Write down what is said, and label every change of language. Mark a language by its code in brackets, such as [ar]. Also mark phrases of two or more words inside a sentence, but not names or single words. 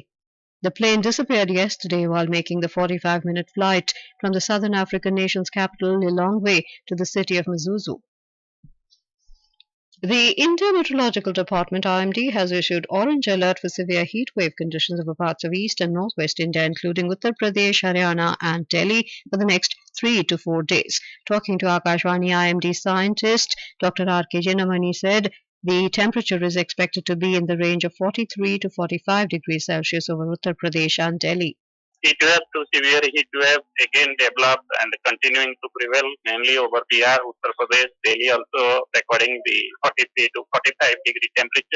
[en] The plane disappeared yesterday while making the 45-minute flight from the southern African nation's capital Lilongwe to the city of Mzuzu. The Indian Meteorological Department IMD has issued orange alert for severe heat wave conditions over parts of east and northwest India, including Uttar Pradesh, Haryana and Delhi for the next 3 to 4 days. Talking to Akashvani IMD scientist Dr. R.K. Jinamani said the temperature is expected to be in the range of 43 to 45 degrees Celsius over Uttar Pradesh and Delhi. Heat wave to severe heat wave again developed and continuing to prevail mainly over Bihar, Uttar Pradesh, Delhi also recording the 43 to 45 degree temperature.